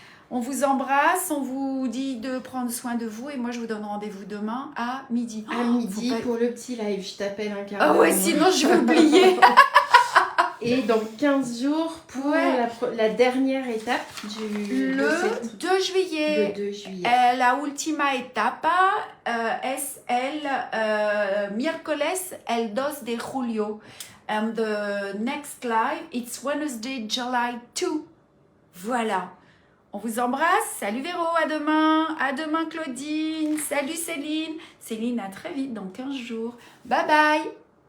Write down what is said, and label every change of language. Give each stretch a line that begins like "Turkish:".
French: On vous embrasse, on vous dit de prendre soin de vous et moi je vous donne rendez-vous demain à midi. À midi pour le petit live, je t'appelle un quart d'heure. Ah ouais, sinon je vais oublier. Et dans 15 jours pour la dernière étape le 2 juillet. Le 2 juillet.
Spanish: La última etapa es el miércoles el 2 de julio.
English: And the next live, it's Wednesday, July 2.
French: Voilà. On vous embrasse. Salut Véro, à demain. À demain Claudine. Salut Céline. Céline, à très vite dans 15 jours. Bye bye.